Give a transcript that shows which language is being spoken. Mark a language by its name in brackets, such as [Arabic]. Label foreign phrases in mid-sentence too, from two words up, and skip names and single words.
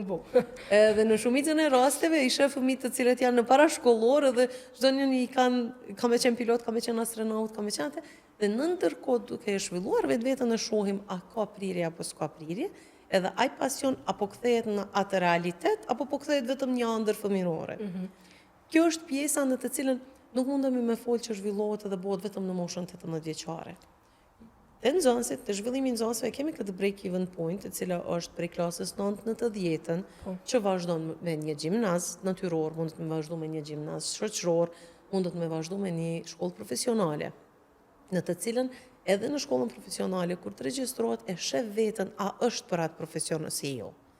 [Albanian] Edhe në shumicën e rasteve i sheh fëmijë të cilët janë në parashkollor edhe çdo njëri i ka me qenë pilot, ka me qenë astronaut, ka me qenë atë, dhe në ndërkohë duke e zhvilluar vetveten e shohim a ka prirje apo s'ka prirje, edhe ai pasion apo kthehet në atë realitet apo po kthehet vetëm një ëndër fëmirore. Kjo është pjesa në të cilën nuk mundemi me folë që zhvillohet edhe bëhet vetëm në moshën 18 vjeçare. Te nxënësit, te zhvillimi i nxënësve kemi këtë [English] break-even point, [Albanian] e cila është prej klasës 9 në të 10-ën, që vazhdon me një gjimnaz natyror, mundet me vazhdu me një gjimnaz shoqëror, mundet me vazhdu me një shkollë profesionale, në të cilën edhe në shkollën profesionale, kur të regjistrohet, e sheh veten a është për atë profesion ose jo.